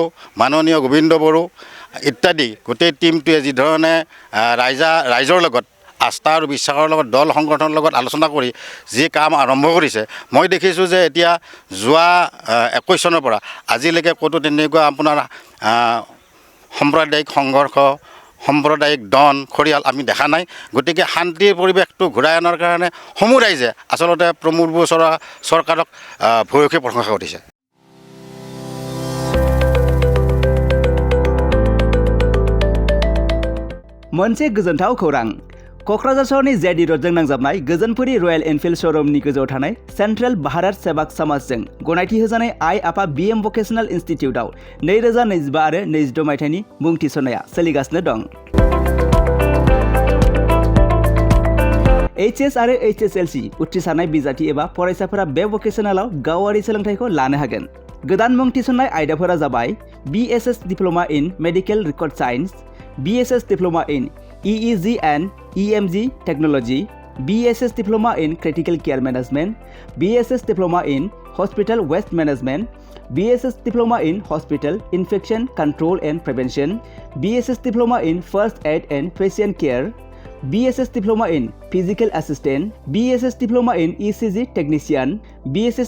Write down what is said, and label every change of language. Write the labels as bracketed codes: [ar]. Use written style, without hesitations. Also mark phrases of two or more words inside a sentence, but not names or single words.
[as] মাননীয় গোবিন্দ বড়ো ইত্যাদি গোটেই টিমটোৱে যি ধৰণে ৰাইজৰ লগত আস্থা আৰু বিশ্বাসৰ লগত দল সংগঠনৰ লগত আলোচনা কৰি যি কাম আৰম্ভ কৰিছে মই দেখিছোঁ যে এতিয়া যোৱা 21 চনৰ পৰা আজিলৈকে ক'তো তেনেকুৱা আপোনাৰ সাম্প্ৰদায়িক সংঘৰ্ষ সাম্প্ৰদায়িক ডন খৰিয়াল আমি দেখা নাই গতিকে শান্তিৰ পৰিৱেশটো ঘূৰাই অনাৰ কাৰণে সমূহ ৰাইজে আচলতে প্ৰমোদ বড়ো চৰকাৰক ভূয়সী প্ৰশংসা কৰিছে [brx] मोनसे गोजोनथाव खौरां क'क्राझार सहरनि जेडि रोडजों नांजाबनाय गोजोनपुरी रयेल एनफिल्ड श'रुमनि गोजौआव थानाय सेन्ट्रेल भारत सेवाक समाजजों गनायथि होजानाय आइ आफा बिएम भकेशनेल इन्स्टिटिउटआव 2025 आरो 26 मायथाइनि मुं थिसननाया सोलिगासिनो दं एचएस आरो एचएसएलसी उथ्रिसारनाय बिजाथि एबा फरायसाफोरा बे भकेशनेलाव गावारि सोलोंथायखौ लानो हागोन गोदान मुं थिसननाय आयदाफोरा जाबाय [en] BSS Diploma in Medical Record Science BSS Diploma in EEG and EMG Technology, BSS Diploma in Critical Care Management, BSS Diploma in Hospital Waste Management, BSS Diploma in Hospital Infection Control and Prevention, BSS Diploma in First Aid and Patient Care, BSS Diploma in Physical Assistant, BSS Diploma in ECG Technician, BSS